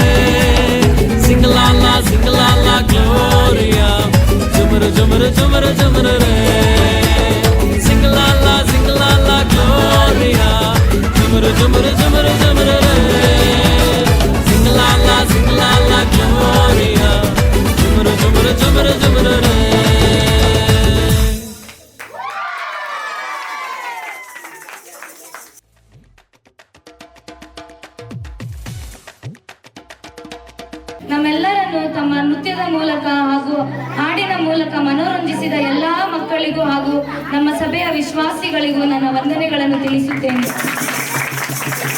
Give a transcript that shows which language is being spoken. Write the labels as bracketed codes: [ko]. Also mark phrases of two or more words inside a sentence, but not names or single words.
[kn] சிங்கலாலா சிங்கலாலா க்ளோரியா ஜுமுரு ஜுமுரு ஜுமுரு ஜுமுரு ரே சிங்கலாலா சிங்கலாலா க்ளோரியா ஜுமுரு ஜுமுரு ஜுமுரு ஜுமுரு ரே சிங்கலாலா சிங்கலாலா க்ளோரியா ஜுமுரு ஜுமுரு ஜுமுரு ஜுமுரு ரே ನಮ್ಮೆಲ್ಲರನ್ನು ತಮ್ಮ ನೃತ್ಯದ ಮೂಲಕ ಹಾಗೂ ಹಾಡಿನ ಮೂಲಕ ಮನೋರಂಜಿಸಿದ ಎಲ್ಲ ಮಕ್ಕಳಿಗೂ ಹಾಗೂ ನಮ್ಮ ಸಭೆಯ ವಿಶ್ವಾಸಿಗಳಿಗೂ ನನ್ನ ವಂದನೆಗಳನ್ನು ತಿಳಿಸುತ್ತೇನೆ.